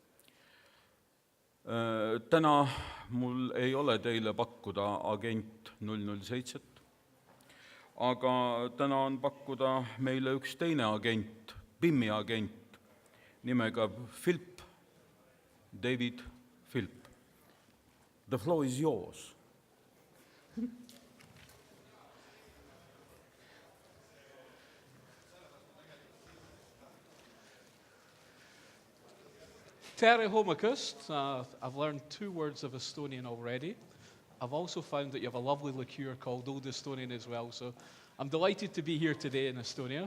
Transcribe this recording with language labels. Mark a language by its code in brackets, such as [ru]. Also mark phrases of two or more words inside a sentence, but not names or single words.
[et] Täna mul ei ole teile pakkuda agent 007, aga täna on pakkuda meile üks teine agent, BIM-i agent, nimega Philp, David Philp. [en] The floor is yours. [et] Tere homicus. [en] I've learned 2 words of Estonian already. I've also found that you have a lovely liqueur called Old Estonian as well, so I'm delighted to be here today in Estonia.